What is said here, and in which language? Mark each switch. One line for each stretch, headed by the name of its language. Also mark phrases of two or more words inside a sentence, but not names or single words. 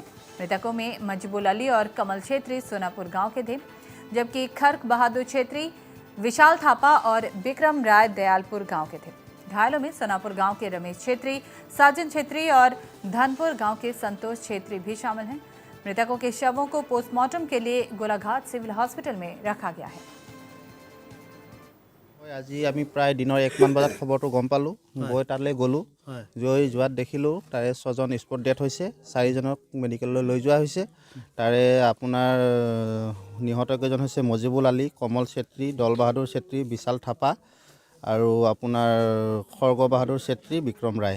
Hindi: मृतकों में मजबूल अली और कमल छेत्री सोनापुर गाँव के थे, जबकि खर्क बहादुर छेत्री, विशाल थापा और विक्रम राय दयालपुर गांव के थे। घायलों में सोनापुर गांव के रमेश छेत्री, साजन छेत्री और धनपुर गांव के संतोष छेत्री भी शामिल हैं। मृतकों के शवों को पोस्टमार्टम के लिए गोलाघाट सिविल हॉस्पिटल में रखा गया है।
Assamese: আজি আমি প্ৰায় দিনৰ 1মান বজাত খবৰটো গম পালোঁ, গৈ তালৈ গ'লোঁ। গৈ যোৱাত দেখিলোঁ তাৰে 6জন
English: spot death
Assamese: হৈছে, 4জনক মেডিকেললৈ লৈ যোৱা হৈছে। তাৰে আপোনাৰ নিহতকেইজন হৈছে মজিবুল আলী, কমল চেত্ৰী, দল বাহাদুৰ চেত্ৰী, বিশাল থাপা আৰু আপোনাৰ খৰ্গ বাহাদুৰ চেত্ৰী, বিক্ৰম ৰায়।